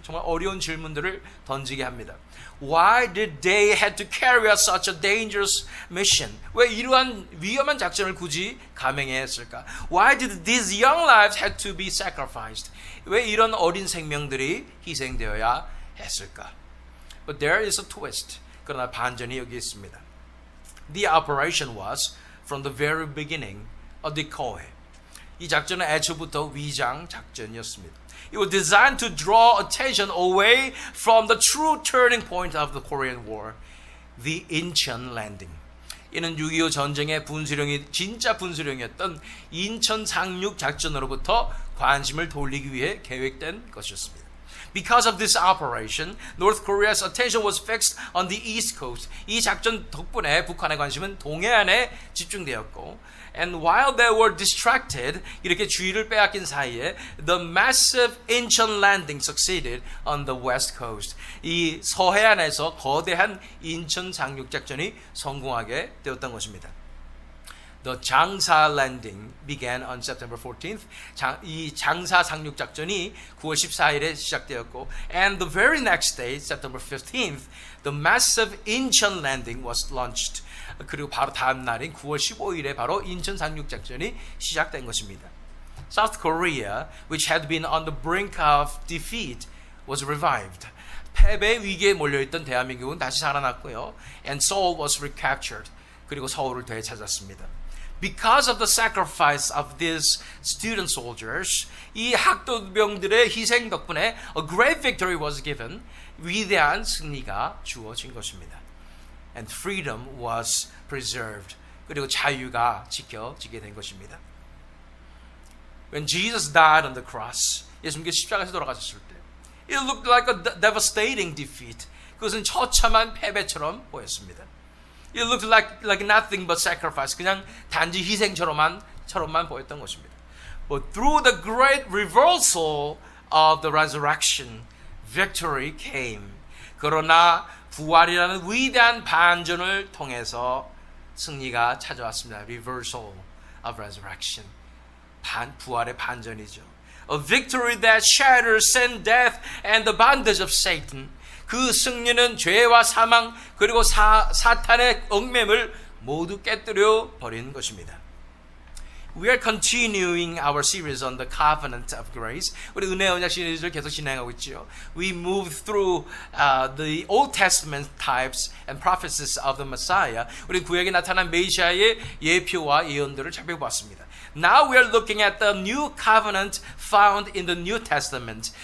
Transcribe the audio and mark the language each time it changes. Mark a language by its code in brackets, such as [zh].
[ko] 정말 어려운 질문들을 던지게 합니다. [en] Why did they have to carry out such a dangerous mission? [ko] 왜 이러한 위험한 작전을 굳이 감행해야 했을까? [en] Why did these young lives have to be sacrificed? [ko] 왜 이런 어린 생명들이 희생되어야 했을까? [en] But there is a twist. [ko] 그러나 반전이 여기 있습니다. [en] The operation was from the very beginning a decoy. [ko] 이 작전은 애초부터 위장 작전이었습니다. [en] It was designed to draw attention away from the true turning point of the Korean War, the Incheon landing. [ko] 이는 6.25 전쟁의 분수령이 진짜 분수령이었던 인천 상륙 작전으로부터 관심을 돌리기 위해 계획된 것이었습니다. [en] Because of this operation, North Korea's attention was fixed on the East Coast. [ko] 이 작전 덕분에 북한의 관심은 동해안에 집중되었고, [en] and while they were distracted, [ko] 이렇게 주의를 빼앗긴 사이에, [en] the massive Incheon landing succeeded on the West Coast. [ko] 이 서해안에서 거대한 인천 상륙 작전이 성공하게 되었던 것입니다. [en] The 장사 landing began on September 14th. [ko] 이 장사 상륙 작전이 9월 14일에 시작되었고, [en] and the very next day, September 15th, the massive Incheon landing was launched. [ko] 그리고 바로 다음 날인 9월 15일에 바로 인천 상륙 작전이 시작된 것입니다. [en] South Korea, which had been on the brink of defeat, was revived. [ko] 패배 위기에 몰려있던 대한민국은 다시 살아났고요. [en] And Seoul was recaptured. [ko] 그리고 서울을 되찾았습니다. [en] Because of the sacrifice of these student soldiers, [ko] 이 학도병들의 희생 덕분에 [en] a great victory was given. [ko] 위대한 승리가 주어진 것입니다. [en] And freedom was preserved. [ko] 그리고 자유가 지켜지게 된 것입니다. [en] When Jesus died on the cross, [ko] 예수님께서 십자가에서 돌아가셨을 때, [en] it looked like a devastating defeat. [ko] 그것은 처참한 패배처럼 보였습니다. [en] It looked like nothing but sacrifice. [ko] 그냥 단지 희생처럼만 보였던 것입니다. [en] But through the great reversal of the resurrection, victory came. [ko] 그러나 부활이라는 위대한 반전을 통해서 승리가 찾아왔습니다. [en] Reversal of resurrection. [ko] 부활의 반전이죠. [en] A victory that shatters sin, death, and the bondage of Satan. [ko] 그 승리는 죄와 사망 그리고 사탄의 얽매임을 모두 깨뜨려 버리는 것입니다. [en] We are continuing our series on the covenant of grace. [ko] 우리 은혜 언약 시리즈를 계속 진행하고 있죠. [en] We moved through the Old Testament types and prophecies of the Messiah. [ko] 우리 구약에 나타난 메시아의 예표와 예언들을 살펴보았습니다. [en] Now we are looking at the new covenant found in the New Testament.